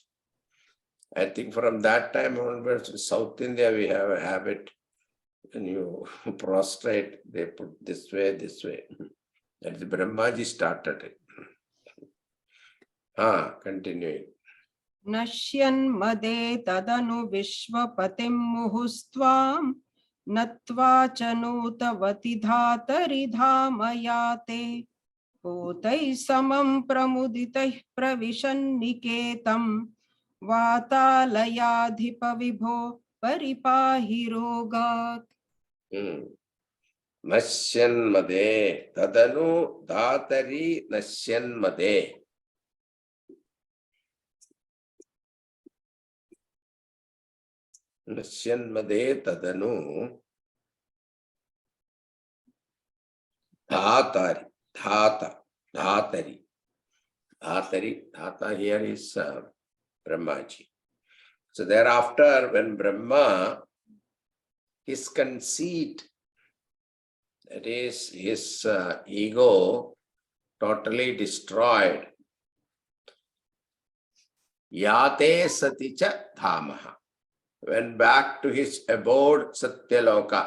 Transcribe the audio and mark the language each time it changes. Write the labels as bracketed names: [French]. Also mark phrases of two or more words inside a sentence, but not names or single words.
[English] I think from that time onwards, in South India, we have a habit. When you prostrate, they put this way, this way. That is Brahmaji started it. Continuing. [Sanskrit] Nashyan made tadanu vishvapatim muhustvam natva chanutavati dhatari dhamayate potai samam pramuditah pravishan niketam vatalayadhipa vibho paripahi rogat. Nashyan made tadanu dhatari nashyan made. Nashyan made tadanu dhatari. [English] Dhatari. Dhata here is Brahmaji. So thereafter, when Brahma, his conceit, that is his ego, totally destroyed, [Sanskrit] Yate Saticha Dhamaha, [English] went back to his abode Satyaloka.